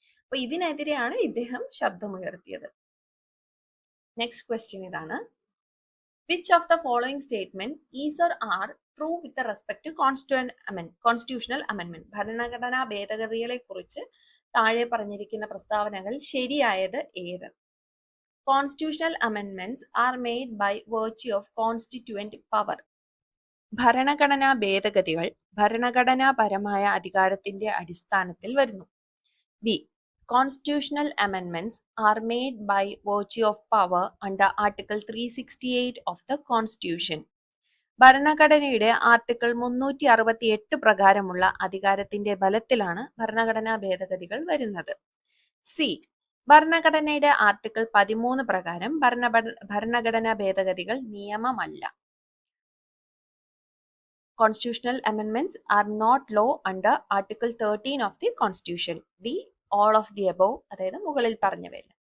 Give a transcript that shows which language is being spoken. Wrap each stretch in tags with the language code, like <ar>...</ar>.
<ml>അപ്പൊ ഇതിനെതിരെയാണ് ഇദ്ദേഹം ശബ്ദമുയർത്തിയത്.</ml> <en>next question</en> <ml>ഇതാണ്,</ml> <en>Which of the following statement is or are true with respect to constitutional amendment?</en> <ml>ഭരണഘടനാ ഭേദഗതികളെ കുറിച്ച് താഴെ പറഞ്ഞിരിക്കുന്ന പ്രസ്താവനകൾ ശരിയായത് ഏത്?</ml> <en>Constitutional amendments are made by virtue of constituent power.</en> <ml>ഭരണഘടനാ ഭേദഗതികൾ ഭരണഘടനാപരമായ അധികാരത്തിന്റെ അടിസ്ഥാനത്തിൽ വരുന്നു. B.</ml> <en>Constitutional amendments are made by virtue of power under Article 368 of the Constitution.</en> <ml>ഭരണഘടനയുടെ ആർട്ടിക്കിൾ 368 പ്രകാരമുള്ള അധികാരത്തിന്റെ ബലത്തിലാണ് ഭരണഘടനാ ഭേദഗതികൾ വരുന്നത്. സി. ഭരണഘടനയുടെ ആർട്ടിക്കിൾ 13 പ്രകാരം ഭരണഘടനാ ഭേദഗതികൾ നിയമമല്ല.</ml> <en>Constitutional amendments are not law under Article 13 of the Constitution. D. All of the above,</en> <ml>അതായത് മുകളിൽ പറഞ്ഞവയെല്ലാം.</ml>